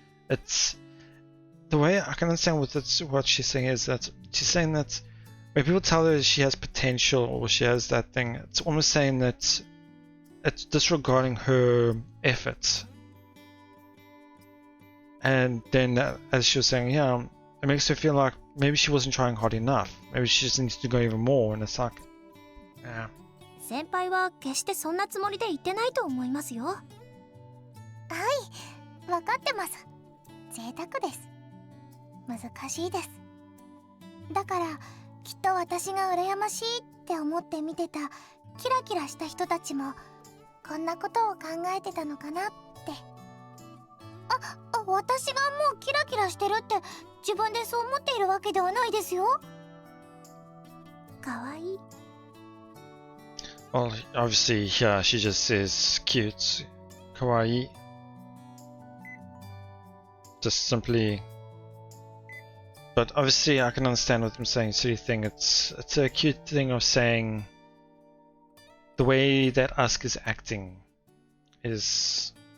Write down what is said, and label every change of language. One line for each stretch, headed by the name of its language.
English: It's the way I can understand what she's saying is that she's saying that when people tell her she has potential or she has that thing, it's almost saying that it's disregarding her efforts. And then, as she was saying, yeah, it makes her feel like maybe she wasn't trying hard enough. Maybe she just needs to go even more. And it's like, yeah.
Japanese: 先輩は決してそんなつもりで言ってないと思いますよ。はい、分かってます。贅沢です。難しいです。だからきっと私が羨ましいって思って見てたキラキラした人たちもこんなことを考えてたのかなって。私がもうキラキラしてるって自分でそう思っているわけではないですよ。かわいい。
English: Well, obviously, yeah, she just says cute, kawaii. Just simply. But obviously, I can understand what I'm saying. Silly thing. It's a cute thing of saying the way that Asuka is acting is.